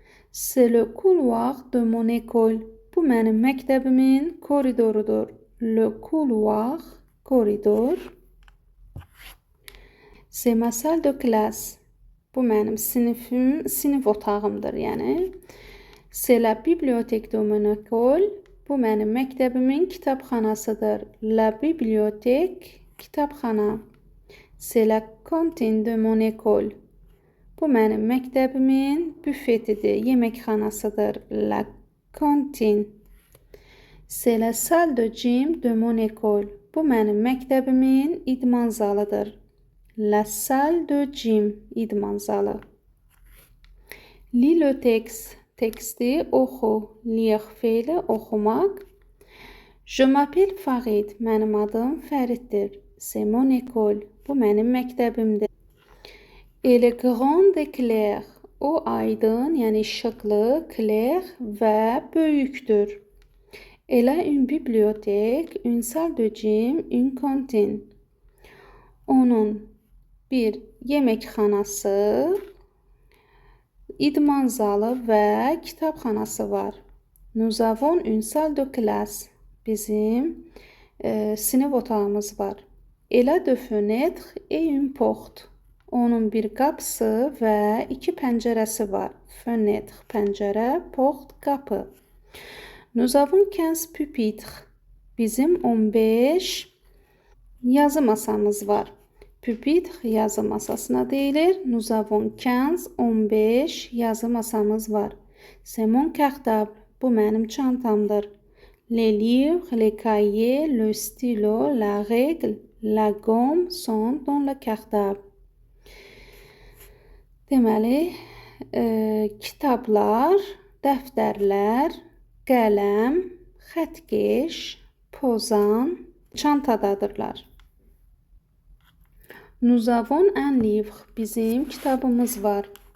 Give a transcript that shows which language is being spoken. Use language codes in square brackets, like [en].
[fr] C'est le couloir de mon école. [az] Bu mənim məktəbimin koridorudur. [fr] Le couloir, [az] koridor. [fr] C'est ma salle de classe. [az] Bu mənim sinif otağımdır, yəni. [fr] C'est la bibliothèque de mon école. [az] Bu mənim məktəbimin kitabxanasıdır. [fr] La bibliothèque, [az] kitabxana. [fr] C'est la cantine de mon école. [az] Bu mənim məktəbimin büfetidir, yeməkxanasıdır. [fr] La cantine. C'est la salle de gym de mon école. [az] Bu mənim məktəbimin idman zalıdır. [fr] La salle de gym, [az] idman zalı. [fr] Lis le texte, [az] teksti oxu. Lire feili oxumaq. [fr] Je m'appelle Farid, [az] mənim adım Fəriddir. [fr] C'est mon école, [az] bu mənim məktəbimdir. [fr] Elle est grande et claire. [az] O aydın, yəni işıqlı, clair və böyükdür. [fr] Elle a une bibliothèque, une salle de gym, une cantine. [az] Onun bir yeməkxanası, idman zalı və kitabxanası var. [fr] Nous avons une salle de classe. [az] Bizim sinif otağımız var. [fr] Elle a deux fenêtres et une porte. [az] Onun bir qapısı və iki pəncərəsi var. [fr] Fenêtre, [az] pəncərə, [fr] porte, [az] qapı. [fr] Nous avons [az] 15 pupitres. Bizim 15 yazı masamız var. Pupitre yazı masasına deyilir. [fr] Nous avons [az] 15 yazı masamız var. [fr] C'est mon cartable. [az] Bu mənim çantamdır. [fr] Les livres, les cahiers, le stylo, la règle, la gomme sont dans le cartable. [az] Deməli, kitablar, dəftərlər, qələm, xətkeş, pozan çantadadırlar. [fr] Nous avons un livre. [az] Bizim kitabımız var.